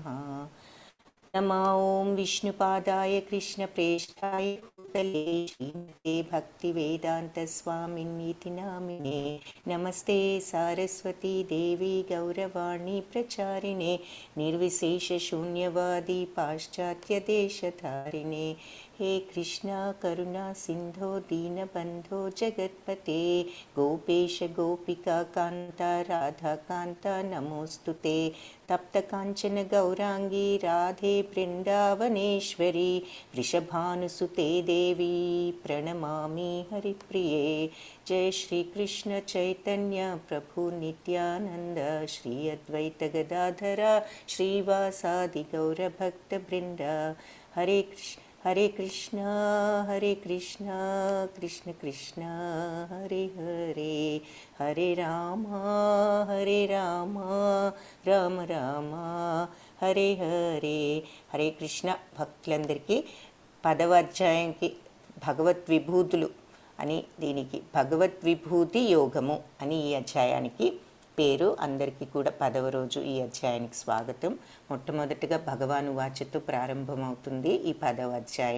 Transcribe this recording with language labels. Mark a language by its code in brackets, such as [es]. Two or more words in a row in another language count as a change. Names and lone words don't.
[sa] నమో ఓం విష్ణుపాదాయ కృష్ణప్రేష్ఠాయ భూతలే శ్రీమతే భక్తివేదాంతస్వామిన్నితి నామినే. నమస్తే సారస్వతీ దేవి గౌరవాణి ప్రచారిణే నిర్విశేషశూన్యవాది పాశ్చాత్యదేశధారిణే. हे कृष्णा करुणा सिंधो दीनबंधो जगत्पते गोपेश गोपिका कांता राधा कांता नमोस्तुते. तप्त कांचन गौरांगी राधे वृंदावनेश्वरी वृषभानुसुते देवी प्रणमामि हरिप्रिये. जय श्री कृष्ण चैतन्य प्रभु नित्यानंद श्री अद्वैत गदाधरा श्रीवासादि गौरभक्तवृंद. हरे कृष्णा कृष्ण कृष्ण हरे हरे हरे राम राम राम हरे हरे. [te] हरे कृष्ण భక్తులందరికీ 10వ అధ్యాయంకి భగవత్ విభూతులు అని, దీనికి భగవత్ విభూతి యోగము అని ఈ అధ్యాయానికి పేరు. అందరికీ కూడా 10వ రోజు ఈ అధ్యాయానికి స్వాగతం. మొట్టమొదటిగా భగవాను వాచతో ప్రారంభమవుతుంది ఈ 10వ అధ్యాయం.